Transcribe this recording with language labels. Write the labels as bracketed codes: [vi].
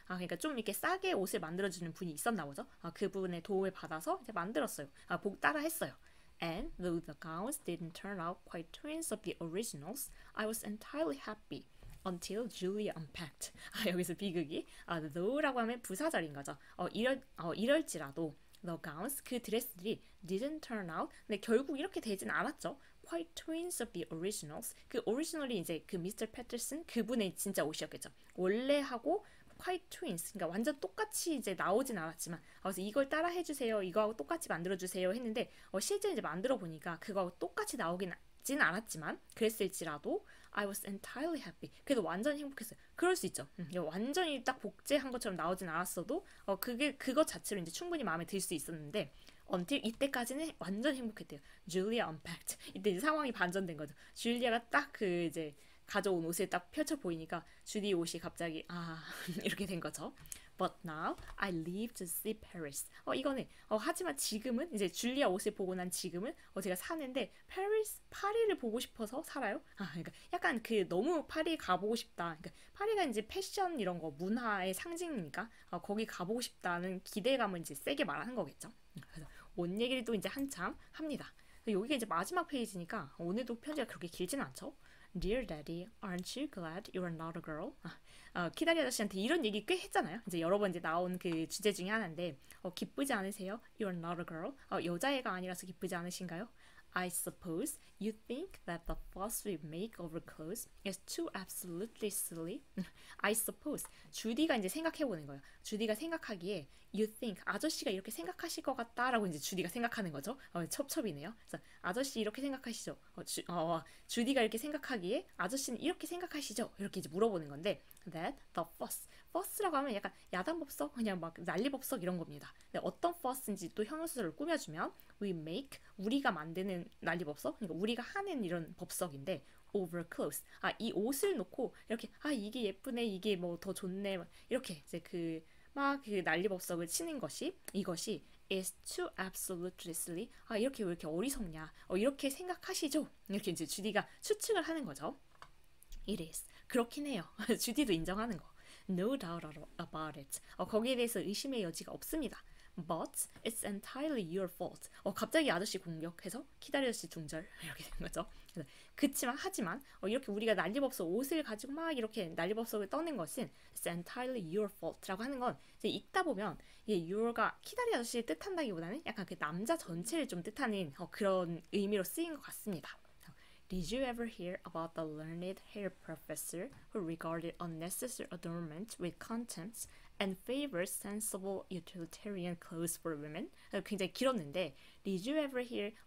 [ko] 그러니까 좀 이렇게 싸게 옷을 만들어주는 분이 있었나 보죠. 그분의 도움을 받아서 이제 만들었어요. 따라했어요. [en] And though the gowns didn't turn out quite twins of the originals, I was entirely happy. Until Julia unpacked. [ko] 여기서 비극이 though라고 하면 부사절인 거죠. 이럴지라도 [en] the gowns, [ko] 그 드레스들이 [en] didn't turn out. [ko] 근데 결국 이렇게 되진 않았죠. [en] Quite twins of the originals. [ko] 그 오리지널이 이제 그 미스터 패터슨 그분의 진짜 옷이었겠죠. 원래하고 [en] quite twins. [ko] 그러니까 완전 똑같이 이제 나오진 않았지만 그래서 이걸 따라 해주세요. 이거하고 똑같이 만들어주세요 했는데 실제 이제 만들어 보니까 그거하고 똑같이 나오진 않았지만 그랬을지라도 [en] I was entirely happy. [ko] 그래도 완전히 행복했어요. 그럴 수 있죠. 완전히 딱 복제한 것처럼 나오진 않았어도 그것 자체로 이제 충분히 마음에 들 수 있었는데 until 이때까지는 완전 행복했대요. [en] Julia unpacked. [ko] 이때 이제 상황이 반전된 거죠. 줄리아가 딱 그 이제 가져온 옷을 딱 펼쳐 보이니까 주디 옷이 갑자기 이렇게 된 거죠. [en] But now I leave to see Paris. [ko] 이거는 하지만 지금은 이제 줄리아 옷을 보고 난 지금은 제가 사는데 파리를 보고 싶어서 살아요. 그러니까 약간 그 너무 파리 가보고 싶다. 그러니까 파리가 이제 패션 이런 거 문화의 상징이니까 거기 가보고 싶다는 기대감을 이제 세게 말하는 거겠죠. 그래서 옷 얘기를 또 이제 한참 합니다. 여기가 이제 마지막 페이지니까 오늘도 편지가 그렇게 길진 않죠. [en] Dear Daddy, aren't you glad you're not a girl? [ko] 키다리 아저씨한테 이런 얘기 꽤 했잖아요. 이제 여러 번 이제 나온 그 주제 중에 하나인데 기쁘지 않으세요? [en] You're not a girl. [ko] 여자애가 아니라서 기쁘지 않으신가요? [en] I suppose you think that the fuss we make over clothes is too absolutely silly. I suppose [ko] 주디가 이제 생각해보는 거예요. 주디가 생각하기에 [en] you think [ko] 아저씨가 이렇게 생각하실 것 같다라고 이제 주디가 생각하는 거죠. 첩첩이네요. 그래서 아저씨 이렇게 생각하시죠. 주디가 이렇게 생각하기에 아저씨는 이렇게 생각하시죠. 이렇게 이제 물어보는 건데 [en] that the fuss fuss [ko] 라고 하면 약간 야단법석 그냥 막 난리법석 이런 겁니다. 근데 어떤 fuss인지 또 형용사를 꾸며주면 [en] we make [ko] 우리가 만드는 난리법석 그러니까 우리가 하는 이런 법석인데 [en] over clothes [ko] 이 옷을 놓고 이렇게 이게 예쁘네 이게 뭐 더 좋네 이렇게 이제 막 그 난리법석을 치는 것이 이것이 [en] is too absolutely silly [ko] 이렇게 왜 이렇게 어리석냐 이렇게 생각하시죠 이렇게 이제 주디가 추측을 하는 거죠. [en] It is [ko] 그렇긴 해요. 주디도 인정하는 거. [en] No doubt about it. [ko] 거기에 대해서 의심의 여지가 없습니다. [en] But it's entirely your fault. [ko] 갑자기 아저씨 공격해서 기다려씨 중절 이렇게 된 거죠. 하지만 이렇게 우리가 난리법석 옷을 가지고 막 이렇게 난리법석을 떠는 것은 [en] it's entirely your fault [ko] 라고 하는 건 이제 읽다 보면 your가 기다리 아저씨를 뜻한다기보다는 약간 그 남자 전체를 좀 뜻하는 그런 의미로 쓰인 것 같습니다. [en] Did you ever hear about the learned hair professor who regarded unnecessary adornment with contempt and favored sensible utilitarian clothes for women? [ko] 굉장히 길었는데 [en] Did you ever hear?